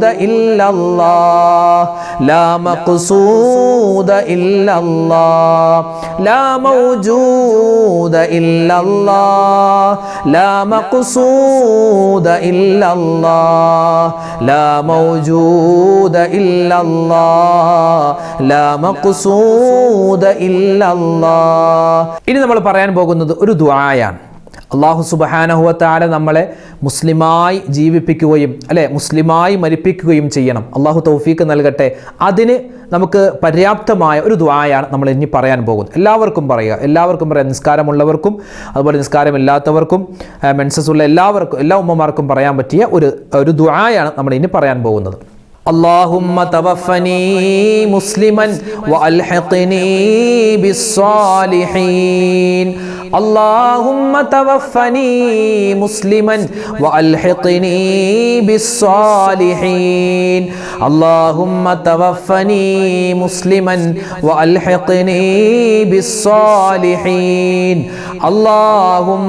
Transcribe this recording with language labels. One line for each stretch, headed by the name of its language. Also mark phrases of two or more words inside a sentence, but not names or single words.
Arabic: إلا الله لا مقصود إلا الله لا موجود إلا الله لا مقصود إلا الله لا موجود إلا الله لا مقصود إلا الله.
Malayalam: ഇനി നമ്മൾ പറയാൻ പോകുന്നത് ഒരു ദുആയാണ്.
Arabic: الله سبحانه وتعالى
Malayalam: നമ്മളെ മുസ്ലിമായി ജീവിപ്പിക്കുകയും മുസ്ലിമായി മരിപ്പിക്കുകയും ചെയ്യണം. അല്ലാഹു തൗഫീഖ് നൽകട്ടെ. അതിന് നമുക്ക് പര്യാപ്തമായ ഒരു ദുആയാണ് നമ്മൾ ഇനി പറയാൻ പോകുന്നത്. എല്ലാവർക്കും പറയാം. നിസ്കാരമുള്ളവർക്കും അതുപോലെ നിസ്കാരമില്ലാത്തവർക്കും മെൻസസ് ഉള്ള എല്ലാവർക്കും, എല്ലാ ഉമ്മമാർക്കും പറയാൻ പറ്റിയ ഒരു ദുആയാണ് നമ്മൾ ഇനി പറയാൻ പോകുന്നത്.
Arabic: اللهم توفني مسلما وألحقني بالصالحين اللهم توفني مسلما وألحقني بالصالحين اللهم توفني مسلما وألحقني بالصالحين اللهم